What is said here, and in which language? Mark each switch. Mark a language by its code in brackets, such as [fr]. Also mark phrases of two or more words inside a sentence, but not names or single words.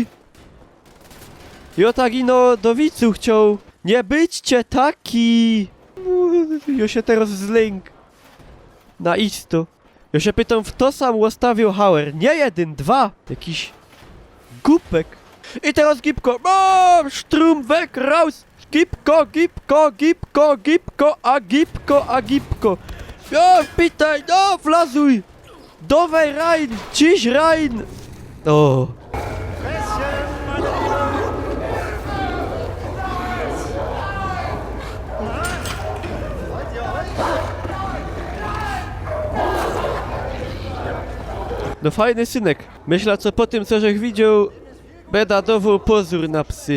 [szl] Ja tak ino do widzu chciał. Nie byćcie taki! Ja się teraz zlęk. Na isto. Ja się pytam, w to sam łastawił Hauer. Nie jeden, dwa. Jakiś głupek. I teraz gipko. [de] Sztrum weg, raus! [szl] Gipko, gipko, gipko, gipko, a gipko, a gipko. Ja, pytaj, no, wlazuj! Dawaj rein, ciś rein! O. No fajny synek. Myślę, co po tym, co żech widział, beda dował pozór na psy.